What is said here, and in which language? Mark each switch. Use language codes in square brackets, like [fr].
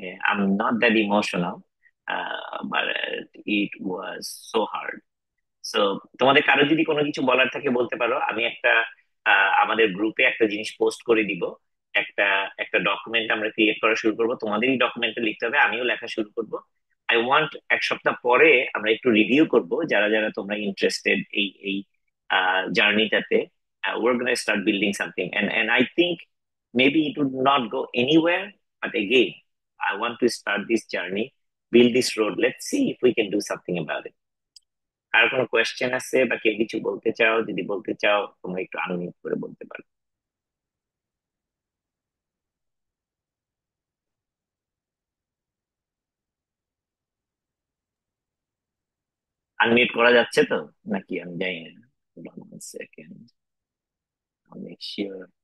[en] I'm not that emotional, but it was so hard. [bn] So তোমাদের কারো যদি কোনো কিছু বলার থাকে বলতে পারো। আমি একটা আমাদের গ্রুপে একটা জিনিস পোস্ট করে দিব, একটা একটা ডকুমেন্ট আমরা ক্রিয়েট করা শুরু করব, তোমাদেরই ডকুমেন্টটা লিখতে হবে, আমিও লেখা শুরু করব। [en] I want [bn] 1 সপ্তাহ পরে আমরা একটু রিভিউ করব, যারা যারা তোমরা ইন্টারেস্টেড এই এই জার্নিটাতে। [en] we're going to start building something, and I think maybe it would not go anywhere, but again, I want to start this journey, build this road. Let's see if we can do something about it. [bn] আর কোনো question আছে বা কেউ কিছু বলতে চাও? যদি বলতে চাও তোমরা একটু আনমিউট করে বলতে পারো। আনমিউট করা যাচ্ছে তো নাকি আমি জানি না, [en] Second, make sure.